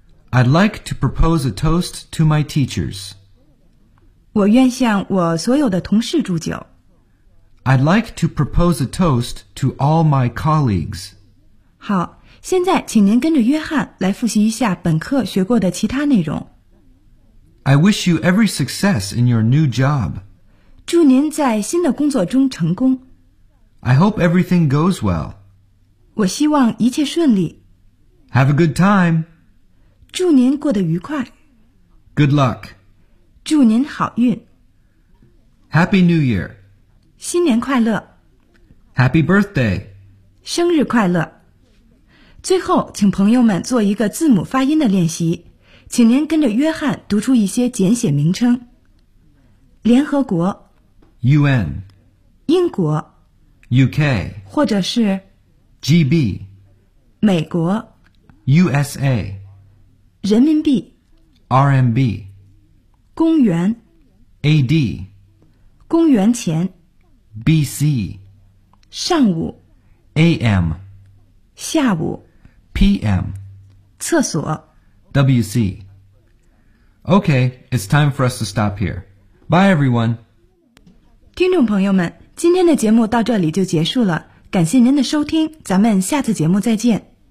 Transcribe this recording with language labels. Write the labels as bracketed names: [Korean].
[English] I'd like to propose a toast to my teachers. [Chinese] 我愿向我所有的同事祝酒。 [English] I'd like to propose a toast to all my colleagues. [Chinese] 好，现在请您跟着约翰来复习一下本课学过的其他内容。 [English] I wish you every success in your new job. [Chinese] 祝您在新的工作中成功。 [English] I hope everything goes well. [Chinese] 我希望一切顺利。 [English] Have a good time. [Chinese] 祝您过得愉快。 [English] Good luck. [Chinese] 祝您好运。 [English] Happy New Year. [Chinese] 新年快乐。 [English] Happy Birthday. [Chinese] 生日快乐。最后请朋友们做一个字母发音的练习。请您跟着约翰读出一些简写名称。联合国。 [English] UN. [Chinese] 英国。 [English] UK. [Chinese] 或者是。 [English] GB. [Chinese] 美国。 [English] USA. [Chinese] 人民币。 [English] RMB. [Chinese] 公元 [English] AD [Chinese] 公元前 [English] BC [Chinese] 上午 [English] AM [Chinese] 下午 [English] PM [Chinese] 厕所 [English] WC OK, it's time for us to stop here. Bye everyone! [Chinese] 听众朋友们，今天的节目到这里就结束了，感谢您的收听，咱们下次节目再见。